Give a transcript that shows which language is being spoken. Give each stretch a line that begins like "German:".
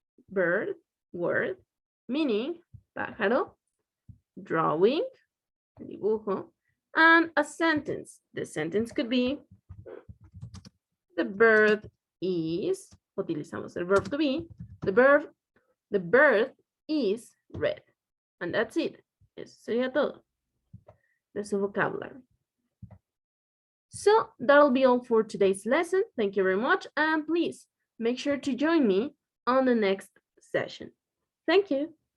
English: Bird, word, meaning,
Spanish: pájaro,
English: drawing,
Spanish: dibujo,
English: and a sentence. The sentence could be, the bird is,
Spanish: utilizamos el
English: verb to be, the bird is red. And that's it.
Spanish: Eso sería todo de su
English: vocabulary. So that'll be all for today's lesson. Thank you very much. And please make sure to join me on the next session. Thank you.